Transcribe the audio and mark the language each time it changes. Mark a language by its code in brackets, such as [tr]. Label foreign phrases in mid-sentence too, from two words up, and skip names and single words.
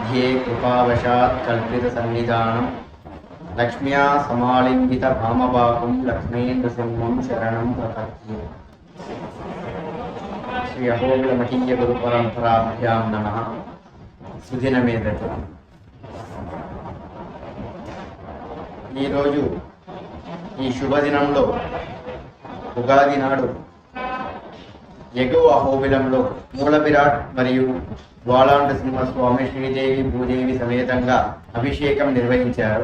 [sa] मध्ये कृपावशात् कल्पितसन्निधानं लक्ष्म्या समालिङ्गितभामपाकं लक्ष्मीन्द्रसिंहं शरणं प्रपद्ये। श्री अहोबिलमठीय गुरुपरम्पराभ्यां नमः। [te] सुदिनमेदतु ఈ రోజు ఈ శుభదినంలో ఉగాది నాడు ఎగువ అహోబిలంలో మూల విరాట్ మరియు వాలాండ సింహస్వామి శ్రీదేవి భూదేవి సమేతంగా అభిషేకం నిర్వహించారు.